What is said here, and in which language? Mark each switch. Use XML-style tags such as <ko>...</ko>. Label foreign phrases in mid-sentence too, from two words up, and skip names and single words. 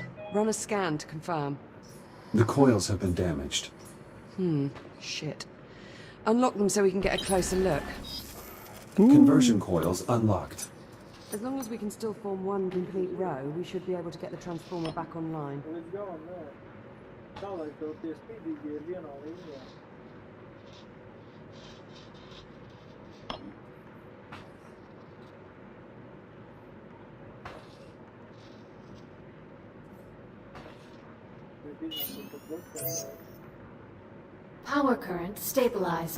<en>Run a scan to confirm. The coils have been damaged. Shit. Unlock them so we can get a closer look. Conversion coils unlocked. As long as we can still form one complete row, we should be able to get the transformer back online.</en> <lv>Līdz galam, nē. Tā, lai tev tie spīdīgi ir vienā līnijā.</lv> <en>Power current stabilized.</en>